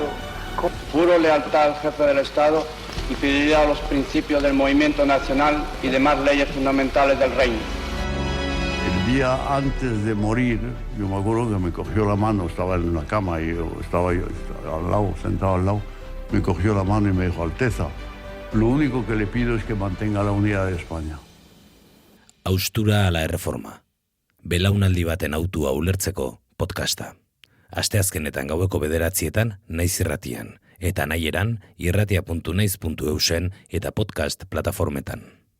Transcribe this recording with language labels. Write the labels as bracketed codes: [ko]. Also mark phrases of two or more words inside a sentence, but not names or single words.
[es] Juro lealtad al jefe del Estado y fidelidad a los principios del movimiento nacional y demás leyes fundamentales del reino. El día antes de morir, yo me acuerdo que me cogió la mano, estaba en una cama y estaba yo al lado, sentado al lado, me cogió la mano y me dijo: Alteza, lo único que le pido es que mantenga la unidad de España. [eu] Haustura ala erreforma. Belaunaldi baten autua ulertzeko podcasta. Asteazkenetan gaueko 9:00 Naiz Irratian, eta nahieran irratia.naiz.eusen eta podcast plataformetan.